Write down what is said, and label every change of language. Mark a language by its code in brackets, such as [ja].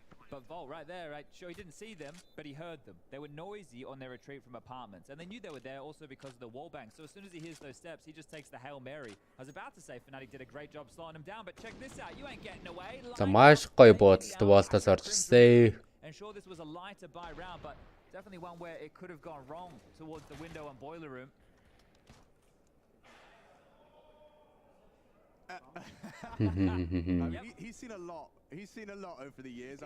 [en] But Volt right there, right? Sure, he didn't see them, but he heard them. They were noisy on their retreat from apartments, and they knew they were there also because of the wall bang. So as soon as he hears those steps, he just takes the Hail Mary. I was about to say Fnatic did a great job slowing him down, but check this out. You ain't getting away. [mn] За маш гоё бодолт Walt-аас орчихсан. [en] And sure, this was a lighter buy round, but definitely one where it could have gone wrong towards the window and boiler room. He's seen a lot. He's seen a lot over the years.